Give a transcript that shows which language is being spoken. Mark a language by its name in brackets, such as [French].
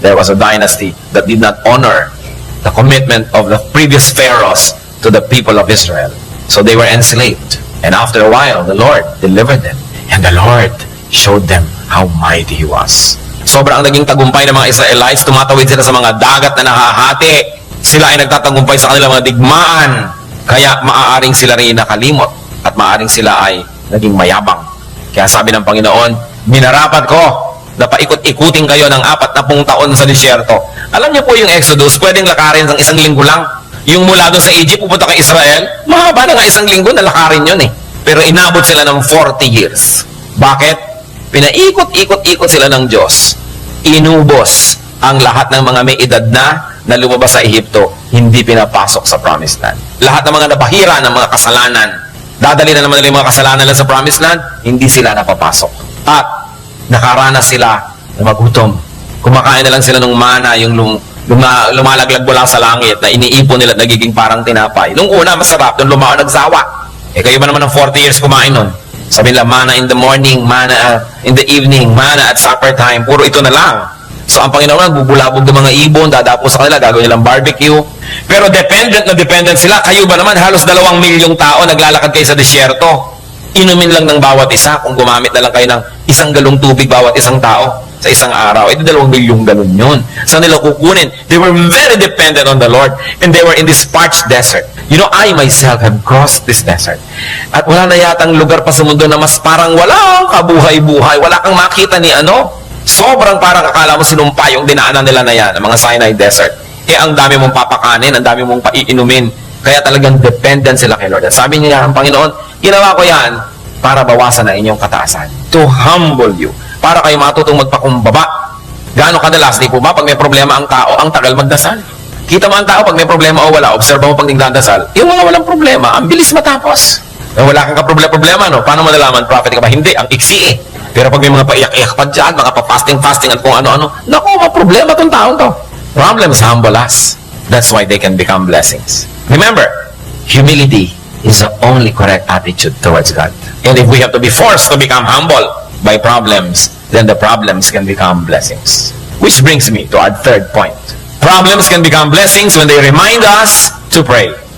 [English] There was a dynasty that did not honor the commitment of the previous pharaohs to the people of Israel. So they were enslaved. And after a while, the Lord delivered them. And the Lord showed them how mighty He was. [Filipino] Sobrang naging tagumpay ng mga Israelites. Tumatawid sila sa mga dagat na nahahati. Sila ay nagtatagumpay sa kanilang mga digmaan. Kaya maaaring sila rin nakalimot. At maaaring sila ay naging mayabang. Kaya sabi ng Panginoon, minarapat ko na paikot-ikutin kayo ng 40 taon sa disyerto. Alam niyo po yung Exodus, pwedeng lakarin ng 1 linggo lang. Yung mula doon sa Egypt, pupunta kay Israel, mahaba na nga 1 linggo, nalakarin yun eh. Pero inabot sila ng 40 years. Bakit? Pinaikot-ikot-ikot sila ng Diyos. Inubos ang lahat ng mga may edad na lumabas sa Ehipto, hindi pinapasok sa Promised Land. Lahat ng mga nabahira ng mga kasalanan, dadali na naman nila yung mga kasalanan lang sa Promised Land, hindi sila napapasok. At nakaranas sila na magutom. Kumakain na lang sila ng mana, yung lumalaglag mula sa langit na iniipon nila at nagiging parang tinapay. Nung una, masarap. Nung lumao, nagsawa. Kayo ba naman ng 40 years kumain nun? Sabi nila, [English] mana in the morning, mana in the evening, mana at supper time. [Filipino] Puro ito na lang. So, ang Panginoon, nagbubulabog ng mga ibon, dadapo sa kanila, gagawin nilang barbecue. Pero dependent sila. Kayo ba naman, halos 2 milyong tao naglalakad kayo sa disyerto. Inumin lang ng bawat isa kung gumamit na lang kayo ng 1 galong tubig bawat isang tao sa isang araw. 2 milyong galon yun. Saan nila kukunin? [English] They were very dependent on the Lord and they were in this parched desert. You know, I myself have crossed this desert. [Filipino] At wala na yatang lugar pa sa mundo na mas parang walang kabuhay-buhay. Wala kang makita ni ano. Sobrang parang akala mo sinumpa yung dinaanan nila na yan, ang mga Sinai Desert. Ang dami mong papakanin, ang dami mong paiinumin. Kaya talagang dependent sila kay Lord. At sabi niya, ang Panginoon, ginawa ko yan para bawasan na inyong kataasan. [English] To humble you. [Filipino] Para kayo matutong magpakumbaba. Gaano kadalas, di po ba? Pag may problema ang tao, ang tagal magdasal. Kita mo ang tao, pag may problema o wala, observe mo pag nagdadasal, yung mga walang problema, ang bilis matapos. Wala kang kaproblema, no? Paano malalaman? Prophet ka ba? Hindi, ang iksi eh. Pero pag may mga paiyak-iyak pa dyan, mga pa-fasting at kung ano-ano, naku, mga problema tong taon to. [English] Problems humble us. That's why they can become blessings. Remember, humility is the only correct attitude towards God. And if we have to be forced to become humble by problems, then the problems can become blessings. Which brings me to our third point. Problems can become blessings when they remind us to pray.